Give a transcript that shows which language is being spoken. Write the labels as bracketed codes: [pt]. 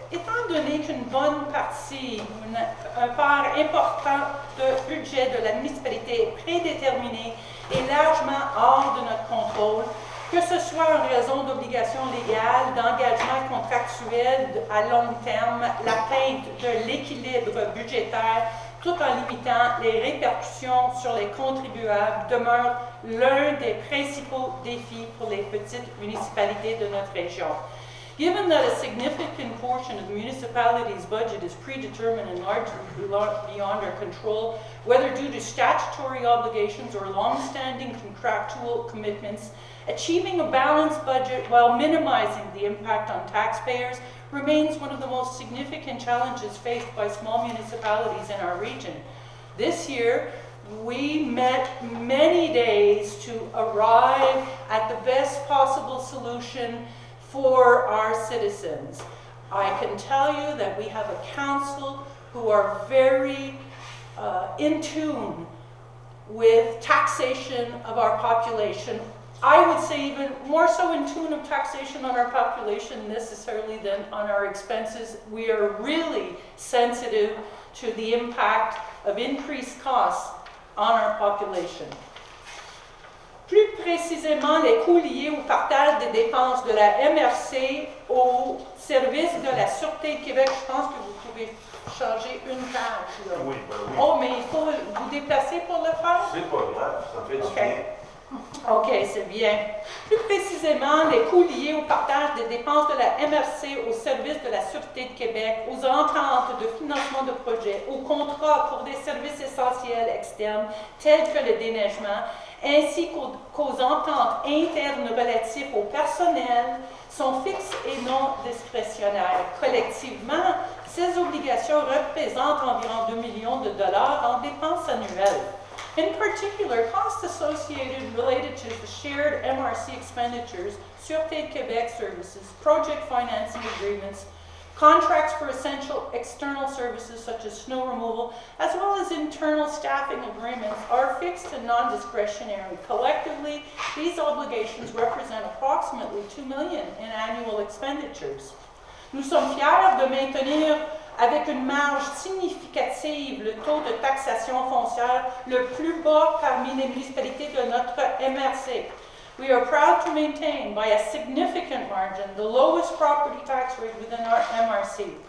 [fr] Étant donné qu'une bonne partie, un part important du budget de la municipalité est prédéterminée et largement hors de notre contrôle, que ce soit en raison d'obligations légales, d'engagements contractuels à long terme, l'atteinte de l'équilibre budgétaire, tout en limitant les répercussions sur les contribuables, demeure l'un des principaux défis pour les petites municipalités de notre région. [en] Given that a significant portion of the municipality's budget is predetermined and largely beyond our control, whether due to statutory obligations or long-standing contractual commitments, achieving a balanced budget while minimizing the impact on taxpayers remains one of the most significant challenges faced by small municipalities in our region. This year, we met many days to arrive at the best possible solution for our citizens. I can tell you that we have a council who are very in tune with taxation of our population. I would say even more so in tune of taxation on our population necessarily than on our expenses. We are really sensitive to the impact of increased costs on our population. [fr] Plus précisément, les coûts liés au partage des dépenses de la MRC au service de la Sûreté de Québec. Je pense que vous pouvez changer une page. Là. Oui, ben oui. Oh, mais il faut vous déplacer pour le faire? C'est pas grave, ça fait du OK. bien. OK, c'est bien. Plus précisément, les coûts liés au partage des dépenses de la MRC au service de la Sûreté de Québec, aux ententes de financement de projets, aux contrats pour des services essentiels externes tels que le déneigement, ainsi qu'aux ententes internes relatives au personnel, sont fixes et non discrétionnaires. Collectivement, ces obligations représentent environ 2 millions de dollars en dépenses annuelles. [en] In particular, costs associated related to the shared MRC expenditures, Sûreté de Québec services, project financing agreements, contracts for essential external services such as snow removal, as well as internal staffing agreements are fixed and non-discretionary. Collectively, these obligations represent approximately $2 million in annual expenditures. [fr] Nous sommes fiers de maintenir avec une marge significative le taux de taxation foncière le plus bas parmi les municipalités de notre MRC. [en] We are proud to maintain by a significant margin the lowest property tax rate within our MRC.